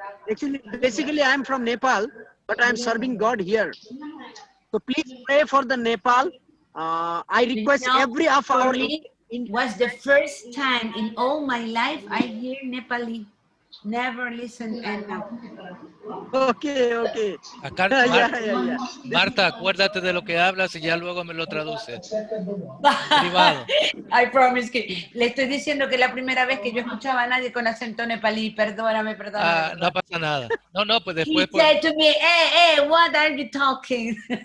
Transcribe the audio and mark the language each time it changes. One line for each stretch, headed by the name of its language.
English: Actually, basically, I'm from Nepal, but I'm serving God here. So please pray for the Nepal. I request every of our. It was the first time in all my life I hear Nepali. Never listened and Okay, okay.
Spanish: Acá,
English: Yeah.
Spanish: Marta, acuérdate de lo que hablas y ya luego me lo traduce. Privado.
English: I promise
Spanish: que le estoy diciendo que es la primera vez que yo escuchaba a nadie con acento nepalí. Perdóname. No pasa nada. No, pues
English: He
Spanish: después.
English: said to me, hey, what are you talking?